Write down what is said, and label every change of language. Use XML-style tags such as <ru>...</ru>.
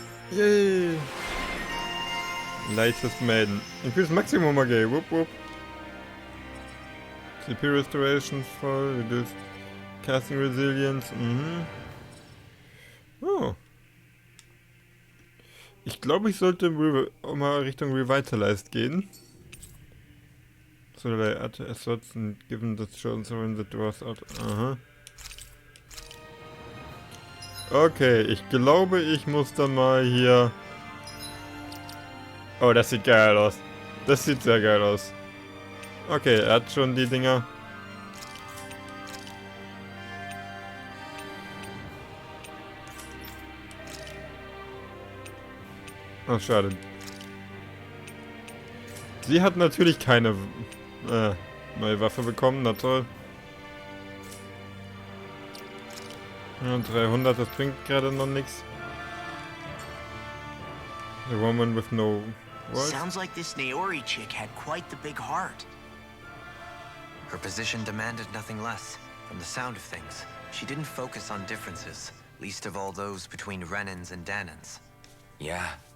<en>Yay! Lightest Maiden. Increase maximum again. Whoop whoop. CP restoration voll. Reduced casting resilience. Oh.</en> <de>Ich glaube, ich sollte mal Richtung Revitalize gehen.</de> <en>So that I add asserts and given the chosen sovereign that was out. Aha.</en> <de>Okay, ich glaube, ich muss dann mal hier... Oh, das sieht geil aus. Das sieht sehr geil aus. Okay, er hat schon die Dinger. Oh, schade. Sie hat natürlich keine neue Waffe bekommen, na toll. Ja, 300, das bringt gerade noch nichts.</de> <en>The woman with no words. Sounds like this Naori chick had quite the big heart. Her position demanded nothing less. From the sound of things, she didn't focus on differences, least of all those between Renans and Danans. Yeah.</en>